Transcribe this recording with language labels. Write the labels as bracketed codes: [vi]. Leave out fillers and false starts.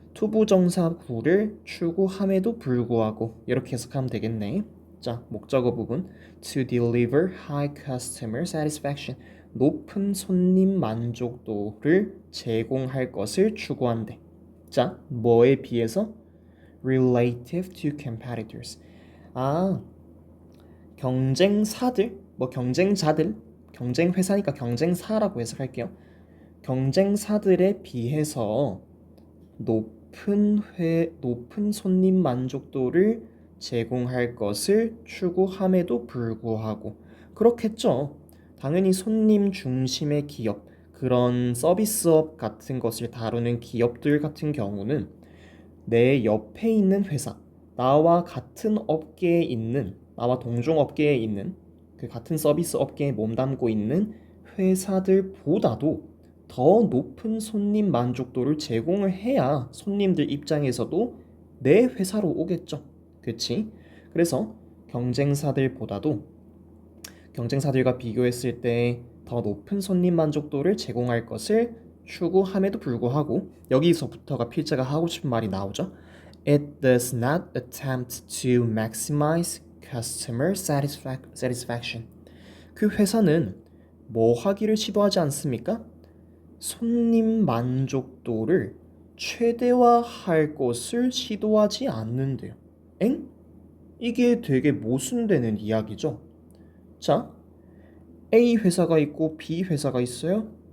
[ko] 투부정사구를 추구함에도 불구하고 이렇게 해석하면 되겠네. 자, 목적어 부분 [en] to deliver high customer satisfaction, [ko] 높은 손님 만족도를 제공할 것을 추구한대. 자, 뭐에 비해서? [en] Relative to competitors. [ko] 아, 경쟁사들, 뭐 경쟁자들, 경쟁회사니까 경쟁사라고 해석할게요. 경쟁사들에 비해서 높은 손님 만족도를 제공할 것을 추구함에도 불구하고 그렇겠죠. 당연히 손님 중심의 기업, 그런 서비스업 같은 것을 다루는 기업들 같은 경우는 내 옆에 있는 회사, 나와 같은 업계에 있는, 나와 동종 업계에 있는 그 같은 서비스 업계에 몸담고 있는 회사들보다도 더 높은 손님 만족도를 제공을 해야 손님들 입장에서도 내 회사로 오겠죠. 그치? 그래서 경쟁사들보다도 경쟁사들과 비교했을 때 더 높은 손님 만족도를 제공할 것을 추구함에도 불구하고 여기서부터가 필자가 하고 싶은 말이 나오죠. [en] It does not attempt to maximize customer satisfaction. [ko] 그 회사는 뭐 하기를 시도하지 않습니까? 손님 만족도를 최대화할 것을 시도하지 않는데요. 엥? 이게 되게 모순되는 이야기죠. 자, A 회사가 있고 B 회사가 있어요.